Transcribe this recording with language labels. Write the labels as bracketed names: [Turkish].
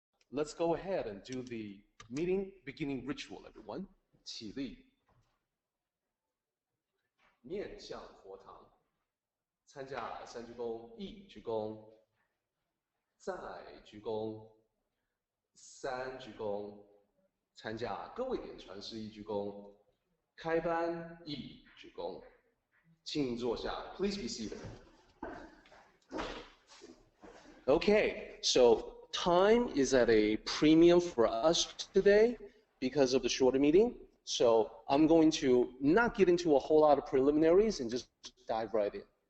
[English] let's go ahead and do the meeting beginning ritual, everyone. [Chinese] 起立，面向佛堂，参加三鞠躬，一鞠躬，再鞠躬，三鞠躬，参加各位点传师一鞠躬，开班一鞠躬，请坐下。 [English] Please be seated. Okay, so time is at a premium for us today because of the shorter meeting. So I'm going to not get into a whole lot of preliminaries and just dive right in.